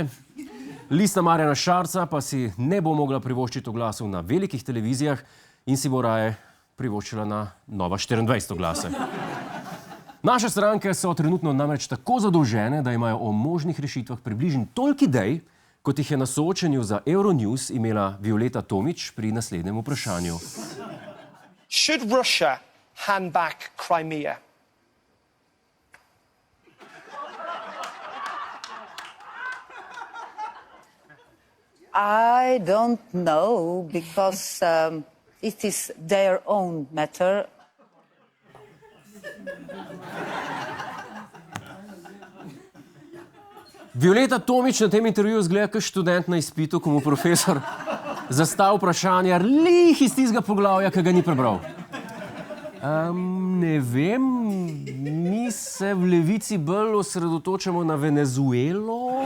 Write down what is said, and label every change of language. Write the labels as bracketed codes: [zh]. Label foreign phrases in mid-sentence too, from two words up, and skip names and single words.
[sl] Lista Marjana Šarca pa si ne bo mogla privoščiti oglasov na velikih televizijah in si bo raje privoščila na Nova 24 oglase. Naše stranke so trenutno namreč tako zadolžene, da imajo o možnih rešitvah približno toliko idej, kot jih je na soočenju za Euronews imela Violeta Tomić pri naslednjem vprašanju. [en] Should Russia hand back Crimea? I don't know, because it is their own matter. [sl] Violeta Tomić na tem intervjuju zgleda kot študent na izpitu, ko mu profesor zastavi vprašanje lih iz tistega poglavja, ki ga ni prebral. Ne vem, mi se v Levici bolj osredotočamo na Venezuelo.